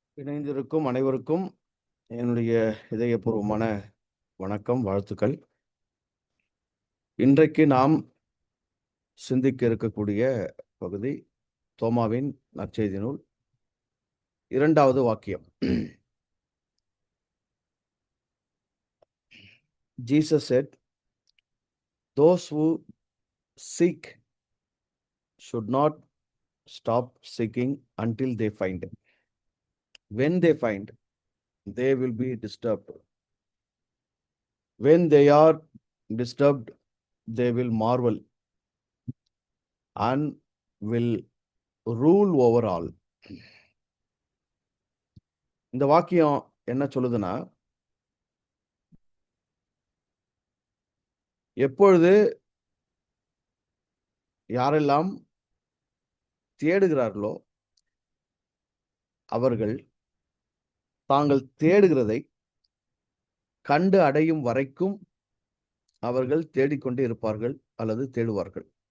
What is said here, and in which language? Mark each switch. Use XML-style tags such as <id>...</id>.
<ta>இணைந்திருக்கும் அனைவருக்கும் என்னுடைய இதயபூர்வமான வணக்கம், வாழ்த்துக்கள். இன்றைக்கு நாம் சிந்திக்க இருக்கக்கூடிய பகுதி தோமாவின் நற்செய்தி நூல் 2வது வாக்கியம்.</ta> <en>Jesus said, "Those who seek should not stop seeking until they find. When they find, they will be disturbed. When they are disturbed, they will marvel and will rule over all."</en> <ta>இந்த வாக்கியம் என்ன சொல்லுதுன்னா, எப்பொழுது யாரெல்லாம் தேடுகிறார்களோ அவர்கள் தாங்கள் தேடுகிறதை கண்டு அடையும் வரைக்கும் அவர்கள் தேடிக்கொண்டே இருப்பார்கள் அல்லது தேடுவார்கள்.</ta>